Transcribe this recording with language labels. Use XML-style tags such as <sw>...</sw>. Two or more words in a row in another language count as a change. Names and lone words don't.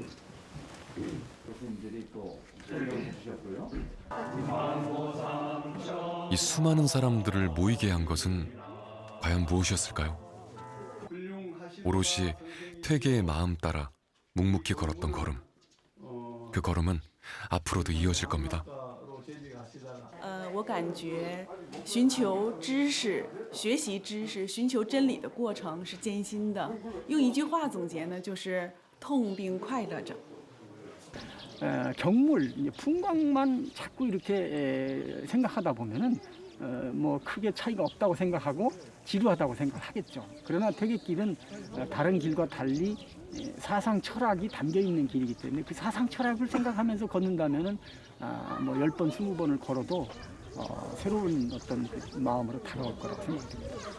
<ko>교수님들이 또 설명해 주셨고요. 이 수많은 사람들을 모이게 한 것은 과연 무엇이었을까요? 오롯이 퇴계의 마음 따라 묵묵히 걸었던 걸음. 그 걸음은 앞으로도 이어질 겁니다.</ko> <zh>我感觉寻求知识、学习知识、寻求真理的过程是艰辛的。用一句话总结呢，就是痛并快乐着。</zh> <ko>경물, 풍광만 자꾸 이렇게 생각하다 보면은 뭐 크게 차이가 없다고 생각하고 지루하다고 생각하겠죠. 그러나 퇴계길은 다른 길과 달리 사상 철학이 담겨 있는 길이기 때문에 그 사상 철학을 생각하면서 걷는다면은 뭐 10번, 20번을 걸어도 새로운 어떤 마음으로 다가올 거라고 생각됩니다.</ko>